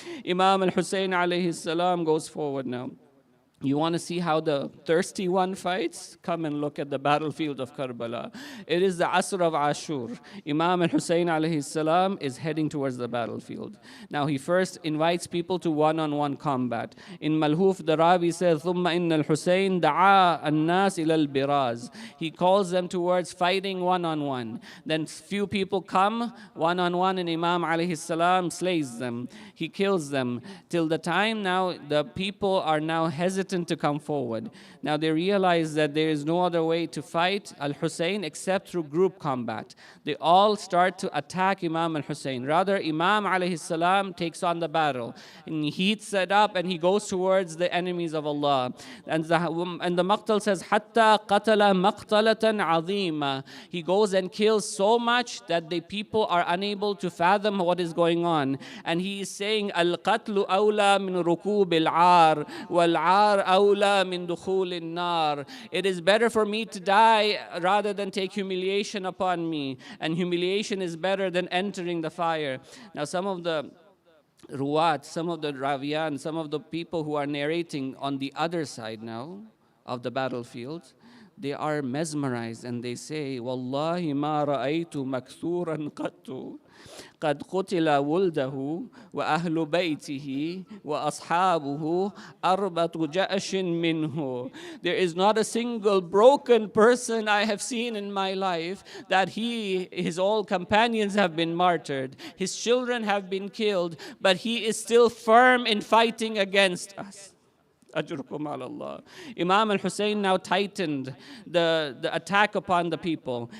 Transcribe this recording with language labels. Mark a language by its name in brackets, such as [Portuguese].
[English] Imam al-Hussein alayhi salam goes forward now. You want to see how the thirsty one fights? Come and look at the battlefield of Karbala. It is the Asr of Ashur. Imam al-Hussein alayhi salam is heading towards the battlefield. Now he first invites people to one-on-one combat. In Malhuf, the Ravi says, [Arabic] ثُمَّ إِنَّ الْحُسَيْنَ دَعَا النَّاسِ إِلَى الْبِرَازِ. [English] He calls them towards fighting one-on-one. Then few people come one-on-one, and Imam alayhi salam slays them. He kills them. Till the time now, the people are now hesitant to come forward. Now they realize that there is no other way to fight al-Hussein except through group combat. They all start to attack Imam al-Hussein. Rather, Imam alayhi salam takes on the battle, and he heats it up, and he goes towards the enemies of Allah. And the Maqtal says, [Arabic] حَتَّى قَتَلَ مَقْتَلَةً عَظِيمًا. [English] He goes and kills so much that the people are unable to fathom what is going on. And he is saying, [Arabic] الْقَتْلُ أَوْلَى مِنْ رُكُوبِ الْعَارِ وَالْعَارِ أَوْلَى مِنْ دُخُولِ النَّارِ. [English] It is better for me to die rather than take humiliation upon me. And humiliation is better than entering the fire. Now some of the Ruwat, some of the Raviyan, some of the people who are narrating on the other side now of the battlefield, they are mesmerized, and they say, [Arabic] Wallahi ma ra'aytu makthuran qattu. قد قتل ولده وأهل بيته وأصحابه أربط جأش منه. [English] There is not a single broken person I have seen in my life that his all companions have been martyred, his children have been killed, but he is still firm in fighting against us. [Arabic] Ajrukum ala Allah. [English] Imam al-Hussein now tightened the attack upon the people.